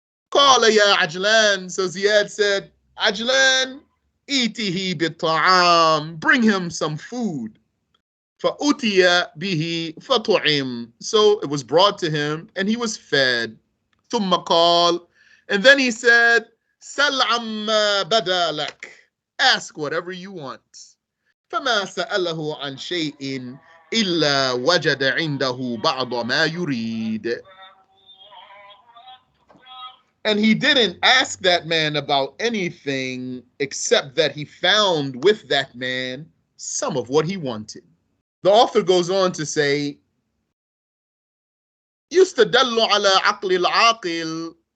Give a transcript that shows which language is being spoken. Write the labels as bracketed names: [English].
[Arabic] قال يا عجلان. [English] So Ziyad said, [Arabic] عجلان إيته بالطعام. [English] Bring him some food. [Arabic] فأتي به فطعم. [English] So it was brought to him and he was fed. [Arabic] ثم قال. [English] And then he said, [Arabic] سل عما بدا لك. [English] Ask whatever you want. [Arabic] فما سأله عن شيء إلا وجد عنده بعض ما يريد. [English] And he didn't ask that man about anything except that he found with that man some of what he wanted. The author goes on to say, [Arabic] يستدل على عقل العاقل.